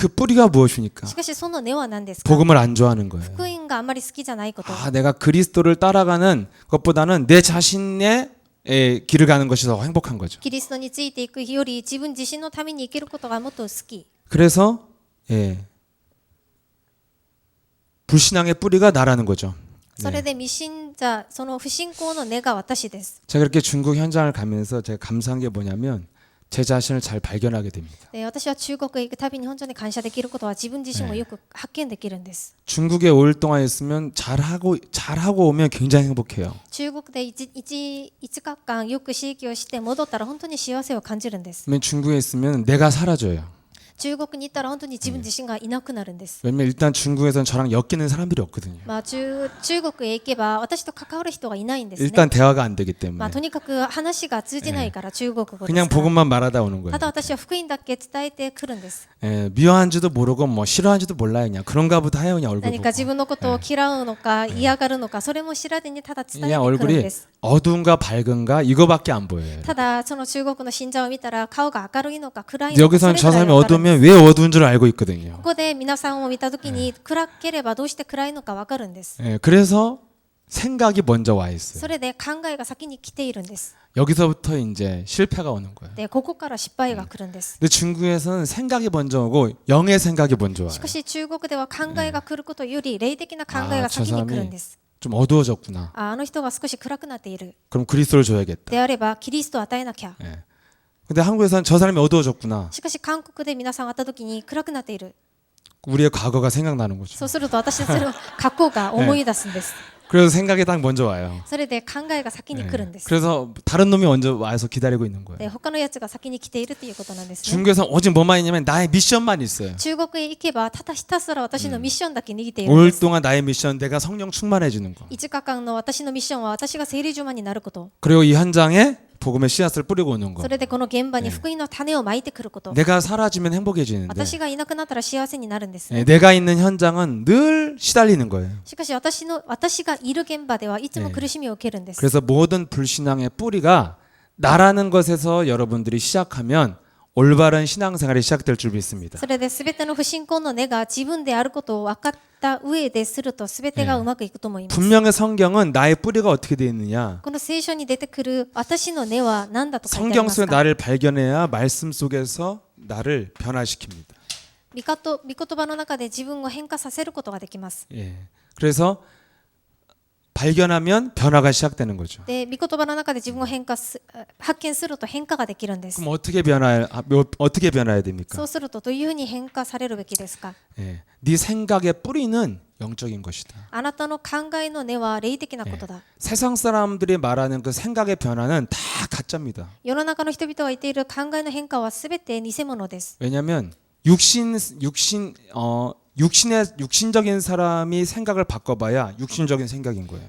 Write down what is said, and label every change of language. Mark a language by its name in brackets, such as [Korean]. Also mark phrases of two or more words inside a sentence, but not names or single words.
[Korean] 그 뿌리가 무엇입니까? [Japanese] しかしその根は何ですか？ [Korean] 복음을 안 좋아하는 거예요. [Japanese] 福音があまり好きじゃないこと。 [Korean] 내가 그리스도를 따라가는 것보다는 내 자신의 길을 가는 것이 더 행복한 거죠. [Japanese] キリストについていくより自分自身のために生きることがもっと好き。 [Korean] 그래서 불신앙의 뿌리가 나라는 거죠. [Japanese] それで未信者、その不信仰の根が私です。 [Korean] 제가 이렇게 중국 현장을 가면서 제가 감사한 게 뭐냐면 제 자신을 잘 발견하게 됩니다. [Japanese] で私は中国へ行くたびに本当に感謝できることは自分自身もよく発見できるんです。 [Korean] 중국에 5일 동안 있으면 잘하고 오면 굉장히 행복해요. [Japanese] 中国で5日間よく刺激をして戻ったら本当に幸せを感じるんです。 [Korean] 왜냐면 중국에 있으면 내가 사라져요. [Japanese] 中国に行ったら本当に自分自身がいなくなるんです。 [Korean] 왜냐면 일단 중국에서는 저랑 엮이는 사람들이 없거든요. [Japanese] 中国へ行けば私と関わる人がいないんですね。 [Korean] 일단 대화가 안 되기 때문에 [Japanese] とにかく話が通じないから中国語です [Korean] 그냥 [Japanese] から。 [Korean] 복음만 말하다 오는 거예요. [Japanese] ただ私は福音だけ伝えてくるんです。 [Korean] 미워한지도 모르고 뭐 싫어한지도 몰라요. 그냥 그런가 보다 해요. 그냥 얼굴 [Japanese] 何か [Korean] 보고. [Japanese] 自分のことを嫌うのか嫌がるのかそれも知らずにただ伝えて [Korean] 그냥 [Japanese] くるん [Korean] 얼굴이 [Japanese] です。 [Korean] 어두운가 밝은가 이거밖에 안 보여요. [Japanese] ただその中国の信者を見たら顔が明るいのか暗いのか [Korean] 여기서는 [Japanese] そ [Korean] 저 [Japanese] れぐらい [Korean] 사람이 [Japanese] わかるんです [Korean] 어두우면 왜 어두운 줄 알고 있거든요. [Japanese] ここで皆さんを見たときに暗ければどうして暗いのかわかるんです。 [Korean] 그래서 생각이 먼저 와 있어요. [Japanese] それで考えが先に来ているんです。 [Korean] 여기서부터 이제 실패가 오는 거예요. [Japanese] でここから失敗が来るんです。 [Korean] 근데 중국에서는 생각이 먼저 오고 영의 생각이 먼저 와요. [Japanese] しかし中国では考えが来ることより霊的な考えが先に来るんです。 [Korean] 좀 어두워졌구나. [Japanese] あの人が少し暗くなっている。 [Korean] 그럼 그리스도를 줘야겠다. [Japanese] であればキリストを与えなきゃ。 [Korean] 근데 한국에서는 저 사람이 어두워졌구나. [Japanese] しかし韓国で皆さん会った時に暗くなっている。 [Korean] 우리의 과거가 생각나는 거죠. [Japanese] そうすると私たちの過去が思い出すんです。 [Korean] 그래서 생각이 딱 먼저 와요. [Japanese] それで考えが先に来るんです。 [Korean] 그래서 다른 놈이 먼저 와서 기다리고 있는 거예요. [Japanese] で他のやつが先に来ているということなんですね。 [Korean] 중국에서는 오직 뭐만 있냐면 나의 미션만 있어요. [Japanese] 中国へ行けばただひたすら私のミッションだけ握っているんで [Korean] 5일 [Japanese] す。 [Korean] 동안 나의 미션 내가 성령 충만해지는 거. [Japanese] 5 日間の私のミッションは私が聖霊充満になること。 [Korean] 그리고 이 현장에 복음의 씨앗을 뿌리고 오는 거. [Japanese] それでこの現場に福音の種をまいてくること。 [Korean] 내가 사라지면 행복해지는데 [Japanese] 私がいなくなったら幸せになるんです。 [Korean] 내가 있는 현장은 늘 시달리는 거예요. [Japanese] しかし私がいる現場ではいつも苦しみを受けるんです。 [Korean] 그래서 모든 불신앙의 뿌리가 나라는 것에서 여러분들이 시작하면 올바른 신앙생활이 시작될 줄 믿습니다. [Japanese] それで全ての不信仰の根が自分であることを分かった上ですると全てがうまくいくと思います。 [Korean] 분명히 성경은 나의 뿌리가 어떻게 되어 있느냐. [Japanese] この聖書に出てくる私の根は何だと書いてあり [Korean] 성경 [Japanese] ます [Korean] 속에 [Japanese] か？ [Korean] 나를 발견해야 말씀 속에서 나를 변화시킵니다. [Japanese] 御言葉の中で自分を変化させることができます。 [Korean] 그래서 발견하면 변화가 시작되는 거죠. [Japanese] で、御言葉の中で自分を発見すると変化ができるんです。 [Korean] 그럼 어떻게 변화해야 됩니까? [Japanese] そうするとどういうふうに変化されるべきですか？ [Korean] 네 생각의 뿌리는 영적인 것이다. [Japanese] あなたの考えの根は霊的なことだ。 [Korean] 세상 사람들이 말하는 그 생각의 변화는 다 가짜입니다. [Japanese] 世の中の人々が言っている考えの変化はすべて偽物です。 [Korean] 왜냐하면 육신적인 사람이 생각을 바꿔봐야 육신적인 생각인 거예요.